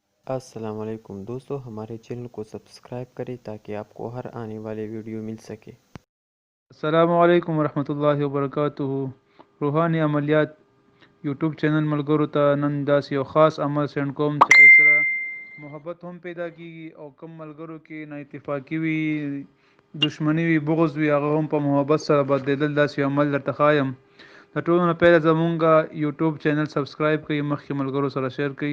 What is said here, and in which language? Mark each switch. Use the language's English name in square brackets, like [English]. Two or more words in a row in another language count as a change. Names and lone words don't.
[Urdu] السلام علیکم دوستوں، ہمارے چینل کو سبسکرائب کریں تاکہ آپ کو ہر آنے والے ویڈیو مل سکے. [Arabic] السلام علیکم ورحمة الله وبركاته. [Pashto] روحانی عملیات یوټیوب چینل ملګرو ته نن داسې یو خاص عمل سند کوم چې هغې سره محبت هم پیدا کیږي او کم ملګرو کې نا اتفاقي وي، دشمنی وي، بغض وي، هغه هم په محبت سره بدلیدل. داسې یو عمل درته ښایم. د ټولو نه پیله زمونږ یوټیوب چینل سبسکرایب کړئ، مخکې ملګرو سره شیر کړئ.